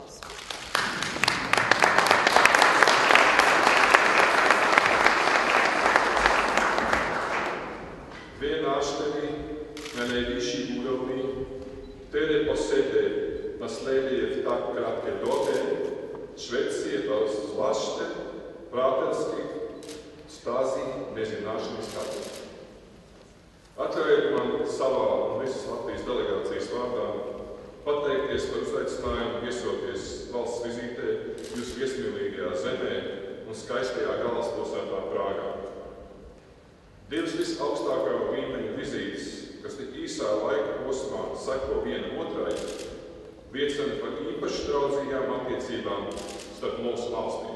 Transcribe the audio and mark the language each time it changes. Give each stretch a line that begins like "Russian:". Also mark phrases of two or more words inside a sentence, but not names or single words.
Czech: Dvě návštěvy na nejvyšší úrovni, které po sebe nasleduje v tak krátké době, svědčí o zvláště přátelských vztazích mezi našimi státy.
Latvian: Atcerēt man savā un visas Latvijas delegācijas vārdā pateikties par uzaicinājumu viesoties valsts vizītē jūsu viesmīlīgajā zemē un skaistajā galvaspilsētā Prāgā. Divas visaugstākā līmeņa vizītes, kas tik īsā laika posmā seko viena otrai, liecina par īpaši draudzīgām attiecībām starp mūsu valstīm.